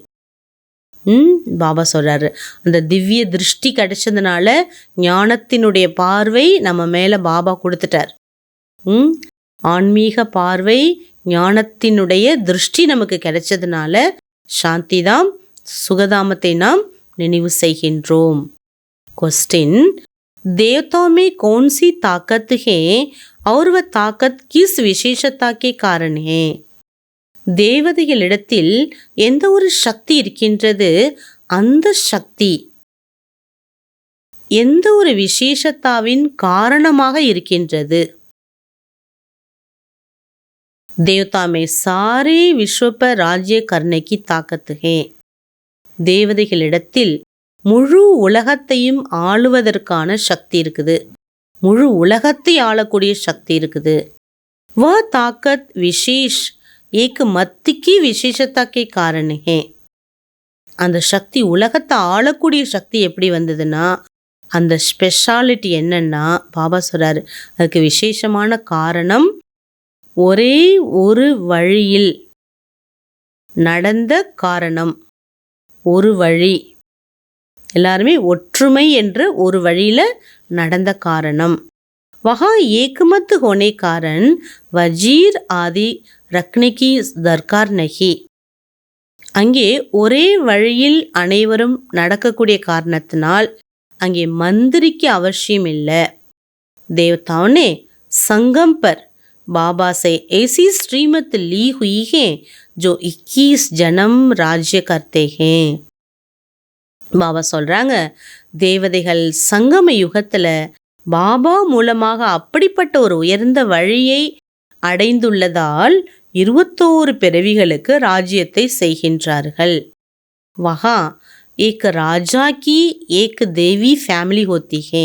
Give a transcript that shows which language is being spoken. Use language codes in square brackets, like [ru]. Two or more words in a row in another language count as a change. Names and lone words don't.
[ta] பாபா சொல்றாரு, அந்த திவ்ய திருஷ்டி கிடைச்சதுனால ஞானத்தினுடைய பார்வை நம்ம மேல பாபா கொடுத்துட்டார். ஆன்மீக பார்வை, ஞானத்தினுடைய திருஷ்டி நமக்கு கிடைச்சதுனால சாந்திதாம் சுகதாமத்தை நாம் நினைவு செய்கின்றோம். [hi] क्वेश्चन, देवताओं में कौन सी ताकत है और वह ताकत किस विशेषता के कारण है? [ta] தேவதைகளிடத்தில் எந்த ஒரு சக்தி இருக்கின்றது, அந்த சக்தி எந்த ஒரு விசேஷத்தாவின் காரணமாக இருக்கின்றது. [hi] देवता में सारे विश्व पर राज्य करने की ताकत है. [ta] தேவதைகளிடத்தில் முழு உலகத்தையும் ஆளுவதற்கான சக்தி இருக்குது, முழு உலகத்தை ஆளக்கூடிய சக்தி இருக்குது. [hi] वह ताकत विशेष एक मत की विशेषता के कारण है. [ta] அந்த சக்தி, உலகத்தை ஆளக்கூடிய சக்தி எப்படி வந்ததுன்னா, அந்த ஸ்பெஷாலிட்டி என்னன்னா, பாபா சொல்றாரு, அதுக்கு விசேஷமான காரணம் ஒரே ஒரு வழியில் நடந்த காரணம். ஒரு வழி, எல்லாருமே ஒற்றுமை என்ற ஒரு வழியில நடந்த காரணம். [hi] वहाँ एकमत होने कारण वज़ीर आदि रखने की दरकार नहीं. [ta] அங்கே ஒரே வழியில் அனைவரும் நடக்கக்கூடிய காரணத்தினால் அங்கே மந்திரிக்கு அவசியம் இல்லை. [hi] देवताओं ने संगम पर बाबा से ऐसी श्रीमत ली हुई है जो 21 जन्म राज्य करते हैं. [ta] பாபா சொல்றாங்க, தேவதைகள் சங்கம யுகத்துல பாபா மூலமாக அப்படிப்பட்ட ஒரு உயர்ந்த வழியை அடைந்துள்ளதால் 21 பிறவிகளுக்கு ராஜ்யத்தை செய்கின்றார்கள். [hi] वहाँ एक राजा की एक दैवी फैमिली होती है.